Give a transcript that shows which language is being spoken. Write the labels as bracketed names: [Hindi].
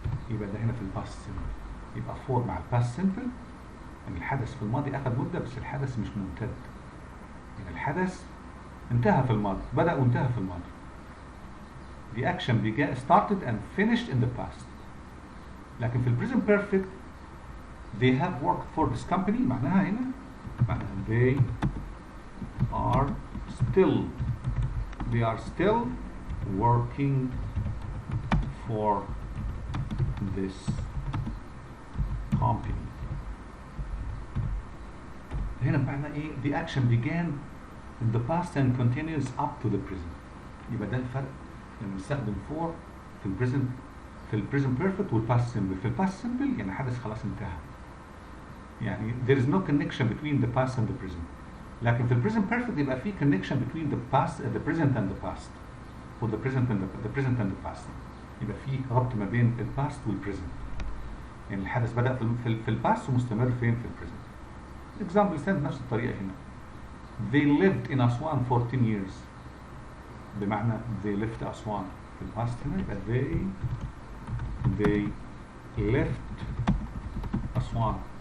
[Arabic] يبقى ده هنا في الباست سيمبل. يبقى فور مع الباست سيمبل يعني الحدث في الماضي أخذ مدة بس الحدث مش ممتد. يعني الحدث انتهى في الماضي، بدأ وانتهى في الماضي. [English] The action began, started and finished in the past. [Arabic] لكن في البريزنت بيرفكت [English] they have worked for this company، [Arabic] معناها هنا معناها [English] they are still working for this company. [Arabic] هنا معنى ايه؟ [English] the action began in the past and continues up to the present. [Arabic] يبقى ده الفرق لما نستخدم for في البريزنت، في البريزنت بيرفكت والباست سمبل. في الباست سمبل يعني حدث خلاص انتهى، يعني [English] there is no connection between the past and the present. [Arabic] لكن في البريزنت بيرفكت يبقى في [English] connection between the past, the present and the past، or the present and the past. [Arabic] يبقى في ربط ما بين الباست والبريزنت، يعني الحدث بدأ في الباست ومستمر فين؟ في البريزنت. [English] example stand [Arabic] بنفس الطريقة هنا. [English] they lived in Aswan for 10 years، [Arabic] بمعنى [English] they left أسوان. [Arabic] في الباست هنا يبقى [English] they left [Arabic] أسوان.